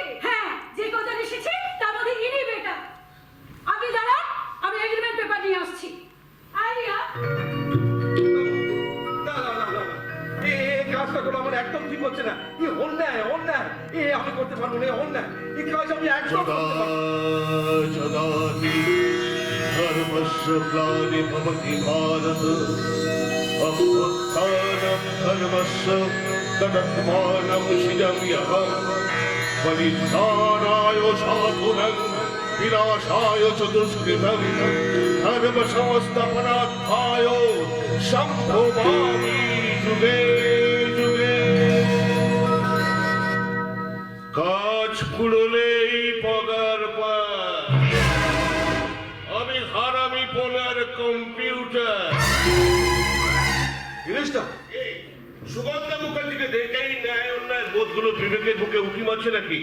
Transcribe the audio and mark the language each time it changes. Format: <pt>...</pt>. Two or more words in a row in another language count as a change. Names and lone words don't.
<bn>হ্যাঁ, যে কজন এসেছে তার মধ্যে ইনি বেটার। আপনি দাঁড়ান, আমি এগ্রিমেন্ট পেপার নিয়ে আসছি। আইডিয়া? না, না, না, না, না। এই কাজটা করে আমার একদম ঠিক হচ্ছে না। অন্যায়, অন্যায়। আমি করতে পারবো না, অন্যায়। এই কাজ আমি একদম করতে পারবো না।</bn> <sa>जदाति धर्मस्य ग्लानिर्भवति भारत अभ्युत्थानं धर्मस्य तदात्मानं शिरं यः परित्राणाय साधूनां विनाशाय च दुष्कृतं धर्मसंस्थापनार्थाय सम्भवामि युगे युगे।</sa> <bn>কাজ ফুরলেই পগার পায়। আমি হারামি পোলার কম্পিউটার। জিনিসটা এই সুগন্ধা মুখার্জিকে দেখেই ন্যায় অন্যায় বোধগুলো বিবেকে ঢুকে উঠি মারছে নাকি?</bn>